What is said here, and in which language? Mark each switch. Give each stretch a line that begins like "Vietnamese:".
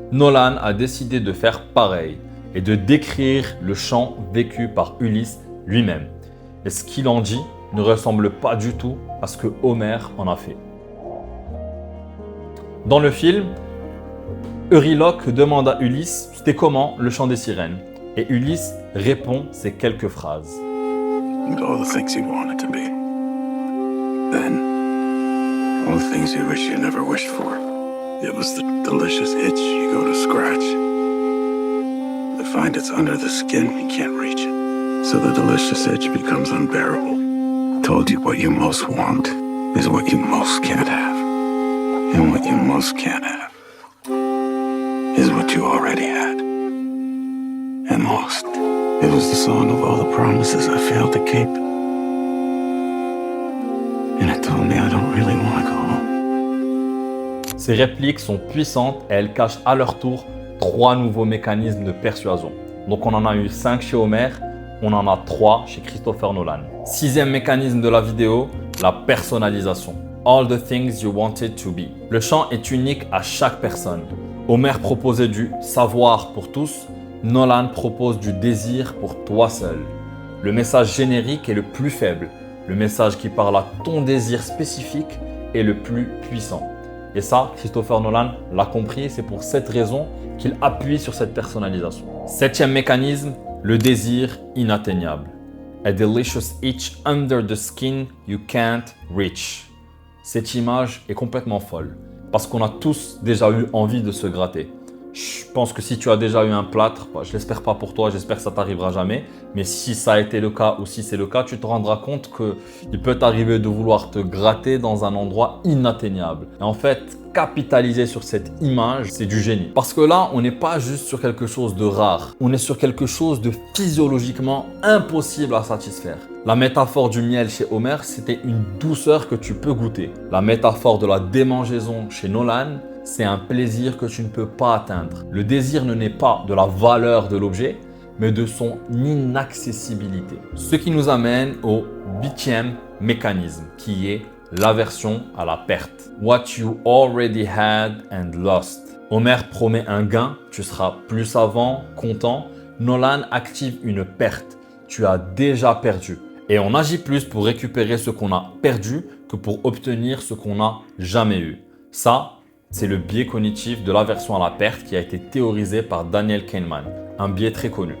French: Nolan a décidé de faire pareil et de décrire le chant vécu par Ulysse lui-même. Et ce qu'il en dit ne ressemble pas du tout à ce que Homère en a fait. Dans le film, Euryloque demande à Ulysse c'était comment le chant des sirènes. Et Ulysse répond ces quelques phrases.
English: All the things you wanted to be. Then, all the things you wish you never wished for. It was the delicious itch you go to scratch. To find it's under the skin, you can't reach it. So the delicious itch becomes unbearable. Told you what you most want is what you most can't have. And what you most can't have is what you already had. And lost. It was the song of all the promises I failed to keep. And it told me I don't really want to go home.
French: Ces répliques sont puissantes et elles cachent à leur tour 3 nouveaux mécanismes de persuasion. Donc on en a eu 5 chez Homère, on en a 3 chez Christopher Nolan. 6e mécanisme de la vidéo, la personnalisation.
English: All the things you wanted to be.
French: Le chant est unique à chaque personne. Homère proposait du savoir pour tous, Nolan propose du désir pour toi seul. Le message générique est le plus faible. Le message qui parle à ton désir spécifique est le plus puissant. Et ça, Christopher Nolan l'a compris, c'est pour cette raison qu'il appuie sur cette personnalisation. 7e mécanisme, le désir inatteignable.
English: A delicious itch under the skin you can't reach.
French: Cette image est complètement folle, parce qu'on a tous déjà eu envie de se gratter. Je pense que si tu as déjà eu un plâtre, je l'espère pas pour toi, j'espère que ça t'arrivera jamais. Mais si ça a été le cas ou si c'est le cas, tu te rendras compte qu'il peut t'arriver de vouloir te gratter dans un endroit inatteignable. Et en fait, capitaliser sur cette image, c'est du génie. Parce que là, on n'est pas juste sur quelque chose de rare. On est sur quelque chose de physiologiquement impossible à satisfaire. La métaphore du miel chez Homère, c'était une douceur que tu peux goûter. La métaphore de la démangeaison chez Nolan, c'est un plaisir que tu ne peux pas atteindre. Le désir ne naît pas de la valeur de l'objet, mais de son inaccessibilité. Ce qui nous amène au 8e mécanisme, qui est l'aversion à la perte.
English: What you already had and lost.
French: Homer promet un gain, tu seras plus savant, content. Nolan active une perte, tu as déjà perdu. Et on agit plus pour récupérer ce qu'on a perdu que pour obtenir ce qu'on n'a jamais eu. Ça, c'est le biais cognitif de l'aversion à la perte qui a été théorisé par Daniel Kahneman, un biais très connu.